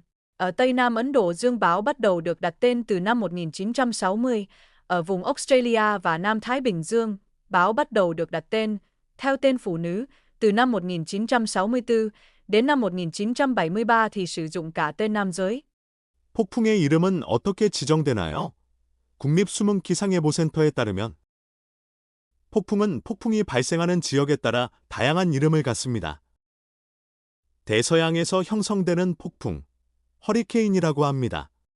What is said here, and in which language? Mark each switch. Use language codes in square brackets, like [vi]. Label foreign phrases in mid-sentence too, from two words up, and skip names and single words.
[vi] Ở Tây Nam Ấn Độ Dương, bão bắt đầu được đặt tên từ năm 1960. Ở vùng Australia và Nam Thái Bình Dương, bão bắt đầu được đặt tên theo tên phụ nữ từ năm 1964 đến năm 1973 thì sử dụng cả tên nam giới. [ko] 폭풍의 이름은 어떻게 지정되나요? 국립수문기상예보센터에 따르면 폭풍은 폭풍이 발생하는 지역에 따라 다양한 이름을 갖습니다. 대서양에서 형성되는 폭풍, 허리케인이라고 합니다.